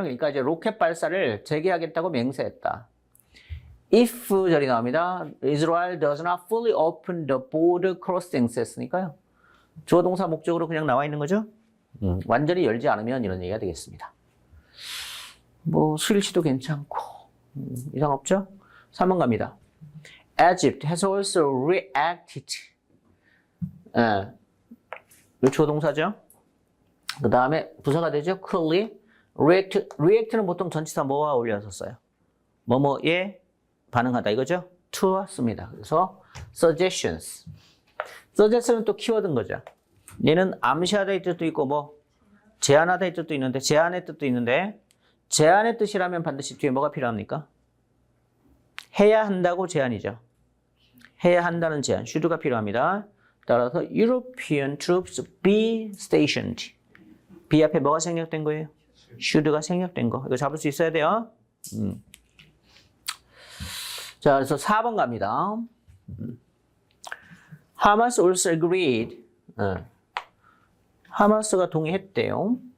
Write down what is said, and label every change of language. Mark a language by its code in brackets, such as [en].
[ko] 그러니까 이제 로켓 발사를 재개하겠다고 맹세했다. if 절이 나옵니다. [en] Israel does not fully open the border crossings [ko] 했으니까요. 주어 동사 목적으로 그냥 나와 있는 거죠. 완전히 열지 않으면 이런 얘기가 되겠습니다. 뭐 수일치도 괜찮고 이상 없죠? 3번 갑니다. [en] Egypt has also reacted. [ko] 이 주어 동사죠. 그 다음에 부사가 되죠. quickly. react는 보통 전치사 뭐와 어울려서 써요? 뭐뭐에 반응하다 이거죠. to 씁니다. 그래서 suggestions. suggestion은 또 키워드인 거죠. 얘는 암시하다의 뜻도 있고 뭐 제안하다의 뜻도 있는데 제안의 뜻도 있는데 제안의 뜻이라면 반드시 뒤에 뭐가 필요합니까? 해야 한다고 제안이죠. 해야 한다는 제안, should가 필요합니다. 따라서 [en] European troops be stationed. [ko] be 앞에 뭐가 생략된 거예요? should가 생략된 거. 이거 잡을 수 있어야 돼요. 자, 그래서 4번 갑니다. [en] Hamas also agreed. [ko] 하마스가 동의했대요.